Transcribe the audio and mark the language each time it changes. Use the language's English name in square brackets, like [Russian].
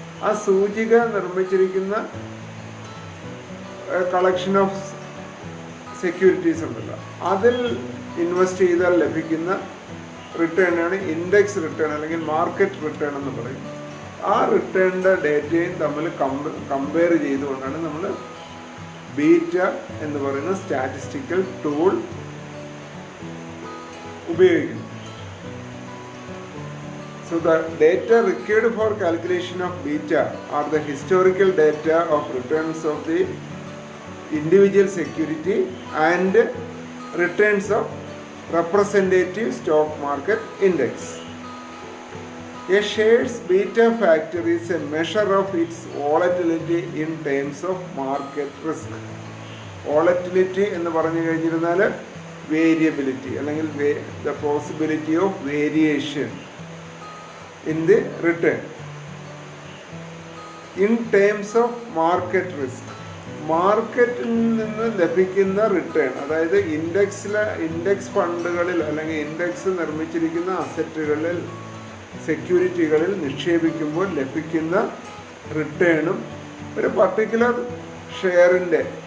[Malayalam] ആ സൂചിക നിർമ്മിച്ചിരിക്കുന്ന കളക്ഷൻ ഓഫ് സെക്യൂരിറ്റീസ് ഉണ്ടല്ലോ, അതിൽ ഇൻവെസ്റ്റ് ചെയ്താൽ ലഭിക്കുന്ന റിട്ടേണാണ് ഇൻഡെക്സ് റിട്ടേൺ അല്ലെങ്കിൽ മാർക്കറ്റ് റിട്ടേൺ എന്ന് പറയും. ആ റിട്ടേണിൻ്റെ ഡേറ്റയും തമ്മിൽ കമ്പയർ ചെയ്തുകൊണ്ടാണ് നമ്മൾ ബീറ്റ എന്ന് പറയുന്ന സ്റ്റാറ്റിസ്റ്റിക്കൽ ടൂൾ ഉപയോഗിക്കുന്നത്. [English] So the data required for calculation of beta are the historical data of returns of the individual security and returns of representative stock market index. A share's beta factor is a measure of its volatility in terms of market risk. Volatility [Malayalam] എന്ന് പറഞ്ഞു കഴിഞ്ഞിരുന്നാൽ variability അല്ലെങ്കിൽ [English] the possibility of variation in the return. In terms of market risk, [Malayalam] മാർക്കറ്റിൽ നിന്ന് ലഭിക്കുന്ന return, അതായത് index ഫണ്ടുകളിൽ അല്ലെങ്കിൽ index നിർമ്മിച്ചിരിക്കുന്ന അസറ്റുകളിൽ സെക്യൂരിറ്റികളിൽ നിക്ഷേപിക്കുമ്പോൾ ലഭിക്കുന്ന റിട്ടേണും ഒരു പർട്ടിക്കുലർ ഷെയറിൻ്റെ